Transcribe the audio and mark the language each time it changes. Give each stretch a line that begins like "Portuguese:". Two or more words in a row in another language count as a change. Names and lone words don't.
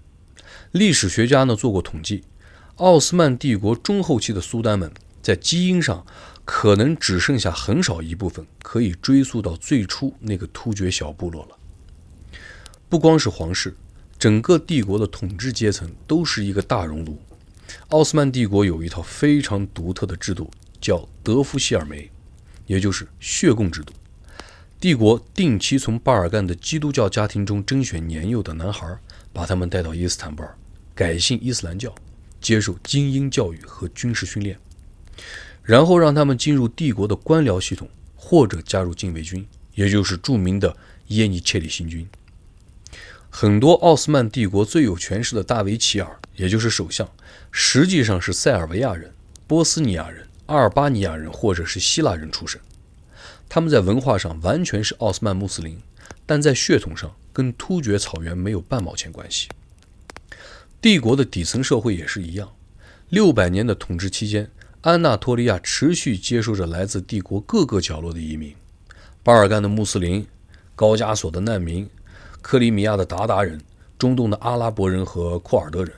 Chinese: 歷史學家呢做過統計，奧斯曼帝國中後期的蘇丹們在基因上可能只剩下很少一部分可以追溯到最初那個突厥小部落了。不光是皇室，整個帝國的統治階層都是一個大熔爐。奧斯曼帝國有一套非常獨特的制度，叫德夫希爾梅，也就是血供制度。帝國定期從巴尔干的基督教家庭中甄選年幼的男孩，把他們带到伊斯坦布爾，改信伊斯蘭教，接受精英教育和軍事訓練，然後讓他們進入帝国的官僚系統，或者加入禁衛軍，也就是著名的耶尼切里新軍。很多奧斯曼帝国最有權勢的大维齐爾，也就是首相，實際上是塞爾維亞人、波斯尼亞人、阿爾巴尼亞人或者是希臘人出身。他們在文化上完全是奧斯曼穆斯林，但在血統上跟突厥草原沒有半毛錢關係。帝國的底層社會也是一樣，600年的統治期間，安納托利亞持續接收着來自帝國各個角落的移民，巴爾幹的穆斯林、高加索的難民、克里米亞的韃靼人、中東的阿拉伯人和庫爾德人。